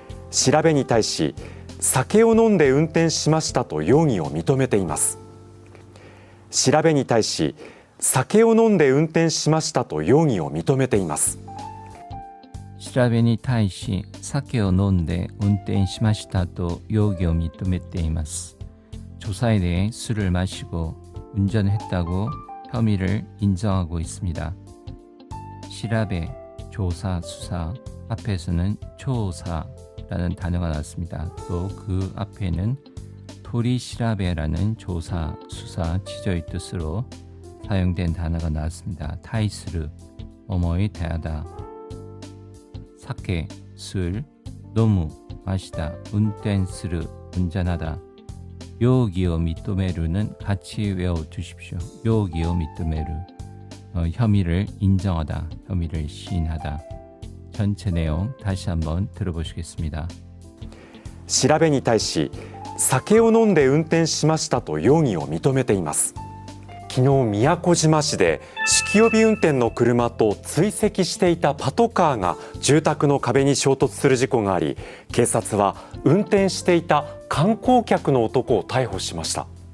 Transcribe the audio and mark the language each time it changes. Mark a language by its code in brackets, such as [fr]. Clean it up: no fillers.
[ja] 調べに対し酒を飲んで運転しましたと容疑を認めています。調べに対し酒を飲んで運転しましたと容疑を認めています。調べに対し酒を飲んで運転しましたと容疑を認めています。 [ko] 조사에 대해 술을 마시고 운전했다고 혐의를 인정하고 있습니다. 시라베, 조사, 수사 앞에서는 조사라는 단어가 나왔습니다. 또 그 앞에는 토리시라베라는 조사, 수사, 취조의 뜻으로 사용된 단어가 나왔습니다. 타이스르, 뭐뭐에 대하다. 사케, 술, 노무, 마시다, 운転する, 운전하다. 요기요 미토메루는 같이 외워두십시오. 요기요 미토메루, 혐의를 인정하다, 혐의를 시인하다. 전체 내용 다시 한번 들어보시겠습니다. [ja] 調べに対し酒を飲んで運転しましたと容疑を認めています。昨日宮古島市で酒気帯び運転の車と追跡していたパトカーが住宅の壁に衝突する事故があり、警察は運転していた観光客の男を逮捕しました。